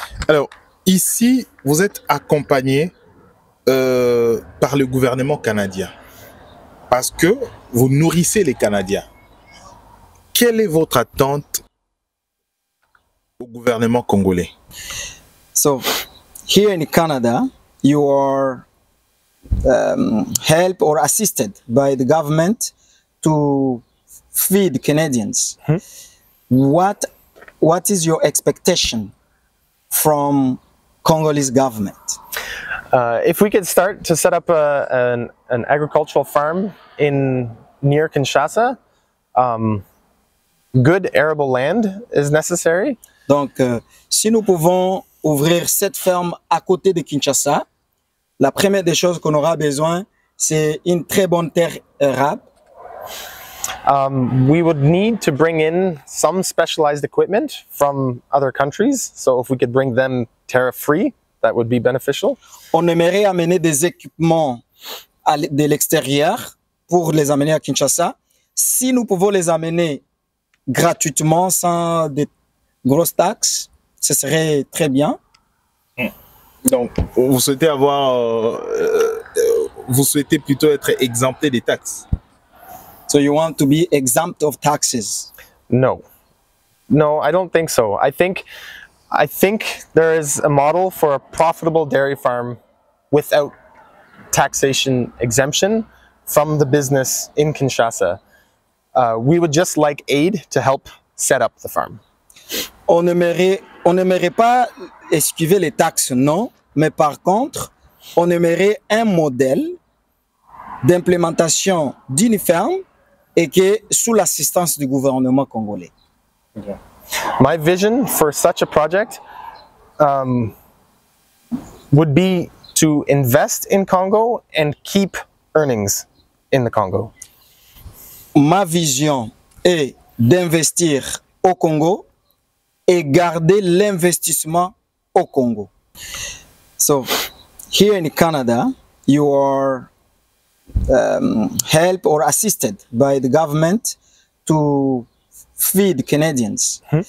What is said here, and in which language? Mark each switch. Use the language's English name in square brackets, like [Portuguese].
[French] Alors, ici, vous êtes accompagné par le gouvernement canadien parce que vous nourrissez les Canadiens. Quelle est votre attente au gouvernement congolais? [English] So, here in Canada, you are helped or assisted by the government to feed Canadians. What is your expectation from Congolese government? If we could start to set up an agricultural farm near Kinshasa, good arable land is necessary. [French] Donc, si nous pouvons ouvrir cette ferme à côté de Kinshasa, la première des choses qu'on aura besoin, c'est une très bonne terre arable. [English] We would need to bring in some specialized equipment from other countries. So if we could bring them tariff-free, that would be beneficial. [French] On aimerait amener des équipements de l'extérieur pour les amener à Kinshasa. Si nous pouvons les amener gratuitement, sans des grosses taxes, ce serait très bien. Donc, vous souhaitez vous souhaitez plutôt être exempté des taxes. [English] So you want to be exempt of taxes? No, I don't think so. I think there is a model for a profitable dairy farm without taxation exemption from the business in Kinshasa. We would just like aid to help set up the farm. [French] On n'aimerait pas esquiver les taxes, non, mais par contre, on aimerait un modèle d'implémentation d'une ferme et que sous l'assistance du gouvernement congolais. [English] Okay. My vision for such a project would be to invest in Congo and keep earnings in the Congo. [French] Ma vision est d'investir au Congo et garder l'investissement au Congo. [English] So, here in Canada, you are helped or assisted by the government to feed Canadians.